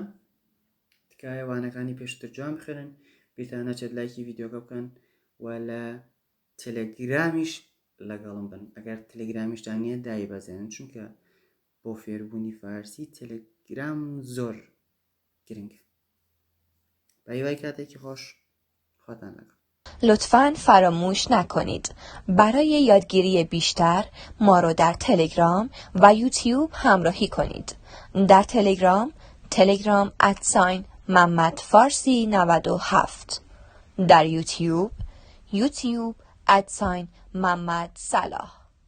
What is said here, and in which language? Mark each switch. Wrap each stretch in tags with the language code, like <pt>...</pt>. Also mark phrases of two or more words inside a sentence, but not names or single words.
<ckb>تکایە وانەکانی پێشتر جوان بخێنن. بیرتان نەچێت لایکی ڤیدیۆکە بکەن و لە تەلەگرامیش لەگەڵم بن. ئەگەر تەلەگرامیشتان نییە دای بەزێنن چونکە بۆ فێربوونی فارسی تەلەگرام زۆر گرنگە. بە هیوای کاتێکی خۆش، خواتان لەگەڵ.</ckb> <fa>لطفاً فراموش نکنید برای یادگیری بیشتر ما رو در تلگرام و یوتیوب همراهی کنید. در تلگرام @محمد فارسی 97. در یوتیوب @محمد صلاح.</fa>